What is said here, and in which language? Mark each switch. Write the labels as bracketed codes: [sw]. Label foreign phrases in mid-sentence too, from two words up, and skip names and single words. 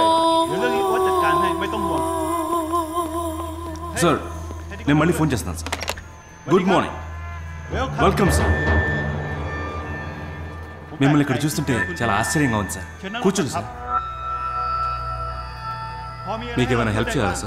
[th] เดี๋ยวเรื่องนี้ว่าจัดการให้ไม่ต้องห่วง [te] సార్ నేను మళ్ళీ ఫోన్ చేస్తున్నాను సార్. [en] good morning. welcome sir. [te] మిమ్మల్ని ఇక్కడ చూస్తుంటే చాలా ఆశ్చర్యంగా ఉంది సార్. కూర్చోండి సార్. మీకేమైనా హెల్ప్ చేయాలా సార్?